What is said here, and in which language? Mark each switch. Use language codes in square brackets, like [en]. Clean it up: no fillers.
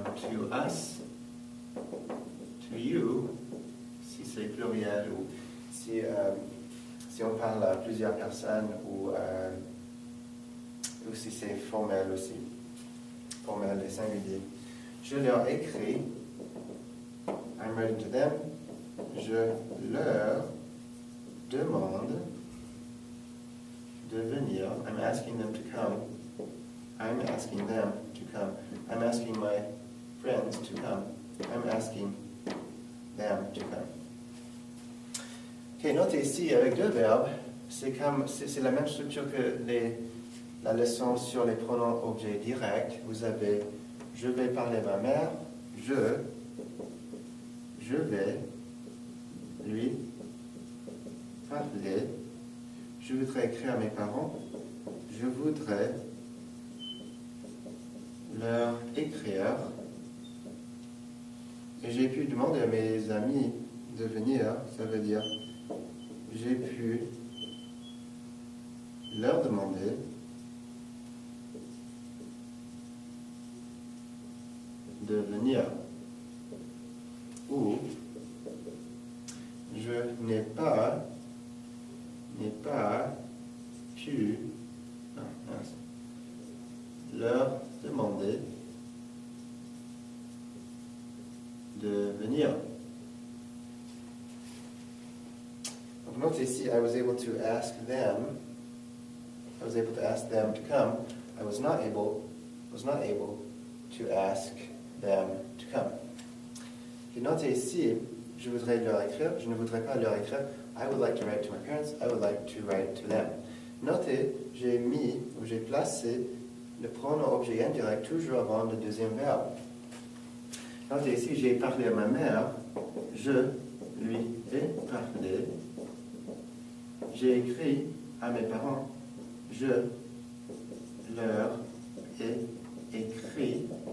[en] To us. To you, [fr] si c'est pluriel ou si on parle à plusieurs personnes ou si c'est formel aussi, formel et singulier. Je leur écris, [en] I'm writing to them, [fr] je leur demande de venir, [en] I'm asking them to come, I'm asking them to come, I'm asking my friends to come, I'm asking them to come. [fr] Ok, notez ici avec deux verbes, c'est la même structure que la leçon sur les pronoms objets directs. Vous avez je vais parler à ma mère, je vais lui parler, je voudrais écrire à mes parents, je voudrais leur écrire, et j'ai pu demander à mes amis de venir, ça veut dire j'ai pu leur demander de venir. Ou je n'ai pas pu leur demander de venir. [en] Note ici, I was able to ask them to come. I was not able to ask them to come. [fr] Et notez ici, je voudrais leur écrire, je ne voudrais pas leur écrire. [en] I would like to write to my parents, I would like to write to them. [fr] Notez, j'ai placé le pronom objet indirect toujours avant le deuxième verbe. Notez ici, j'ai parlé à ma mère, je lui ai parlé. J'ai écrit à mes parents, je leur ai écrit.